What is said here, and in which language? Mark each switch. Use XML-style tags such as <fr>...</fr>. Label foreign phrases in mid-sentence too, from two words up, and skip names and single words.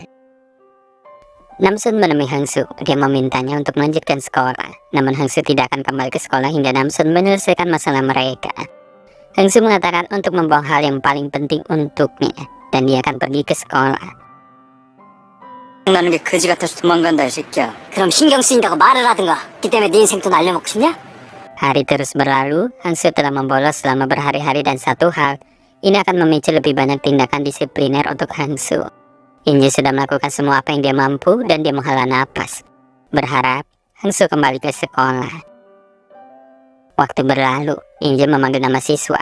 <id>Namsun menemui Hangsu, dia memintanya untuk melanjutkan sekolah. Namun Hangsu tidak akan kembali ke sekolah hingga Namsun menyelesaikan masalah mereka. Hangsu mengatakan untuk membawa hal yang paling penting untuknya, dan dia akan pergi ke sekolah.</id> <ko>나는 게 거지 같아서 도망간다 이 새끼야. 그럼 신경 쓰인다고 말을 하든가. 그 때문에 네 인생도 날려먹고 싶냐?</ko> <id>Hari terus berlalu, Hangsu telah membolos selama berhari-hari dan satu hal, ini akan memicu lebih banyak tindakan disipliner untuk Hangsu. Inje sudah melakukan semua apa yang dia mampu dan dia menghela napas, berharap Hangsu kembali ke sekolah. Waktu berlalu, Inje memanggil nama siswa.</id>